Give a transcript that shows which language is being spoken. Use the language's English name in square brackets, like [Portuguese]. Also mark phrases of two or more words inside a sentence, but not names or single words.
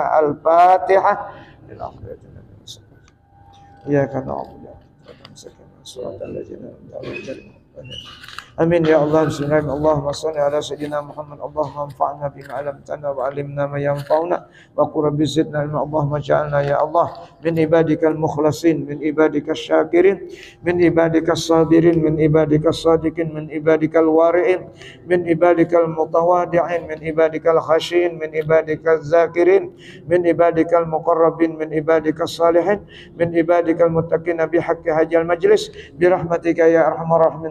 [Arabic] Al-Fatihah. يا كانا آمين يا الله. بسم الله الرحمن الرحيم. اللهم صل على سيدنا محمد. اللهم انفعنا بما علمتنا وعلمنا ما ينفعنا وقل رب زدنا علما. اللهم اجعلنا يا الله من عبادك المخلصين، من عبادك الشاكرين، من عبادك الصابرين، من عبادك الصادقين، من عبادك الورعين، من عبادك المتواضعين، من عبادك الخاشعين، من عبادك الذاكرين، من عبادك المقربين، من عبادك الصالحين، من عبادك المتقين بحق هذا المجلس برحمتك يا أرحم الراحمين.